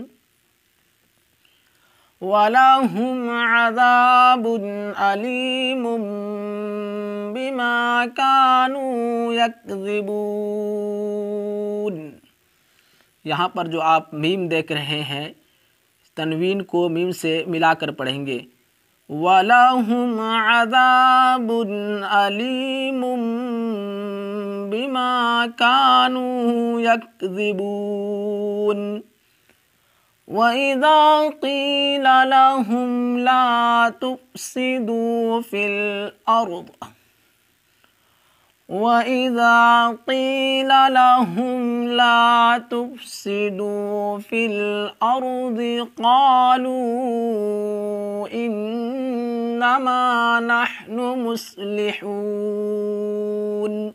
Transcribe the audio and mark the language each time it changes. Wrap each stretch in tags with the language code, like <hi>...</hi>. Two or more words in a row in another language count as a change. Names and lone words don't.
<ar>ولهم عذاب أليم بما كانوا يكذبون.</ar> <hi>यहाँ पर जो आप मीम देख रहे हैं, तनवीन को मीम से मिलाकर पढ़ेंगे।</hi> <ar>ولهم عذاب أليم بما كانوا يكذبون. وإذا قيل لهم لا تفسدوا في الأرض وإذا قيل لهم لا تفسدوا في الأرض قالوا إنما نحن مصلحون.</ar>